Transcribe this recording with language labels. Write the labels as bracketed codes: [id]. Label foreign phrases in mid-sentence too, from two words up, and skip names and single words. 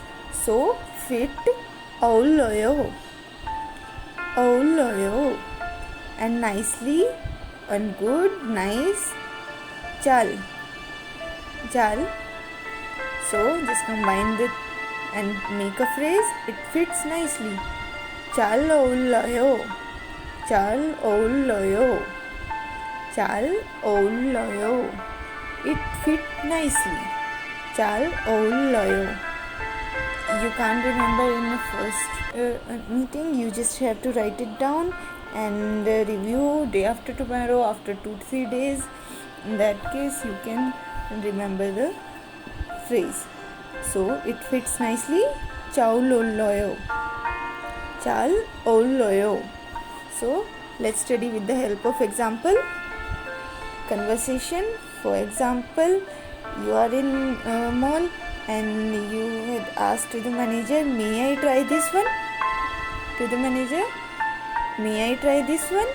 [en] So fit aulloyo. Aulloyo. And nicely and good, nice, chal. Chal. So just combine it and make a phrase. It fits nicely. [ko] 잘 어울려요. 잘 어울려요. 잘 어울려요. [en] It fit nicely. [ko] 잘 어울려요. [en] You can't remember in the first meeting. You just have to write it down and review day after tomorrow, after 2-3 days. In that case you can remember the phrase. So it fits nicely. [ko] 잘 어울려요. 잘 어울려요. [en] So let's study with the help of example. Conversation. For example, you are in a mall and you had asked the manager, may I try this one? to the manager, may I try this one?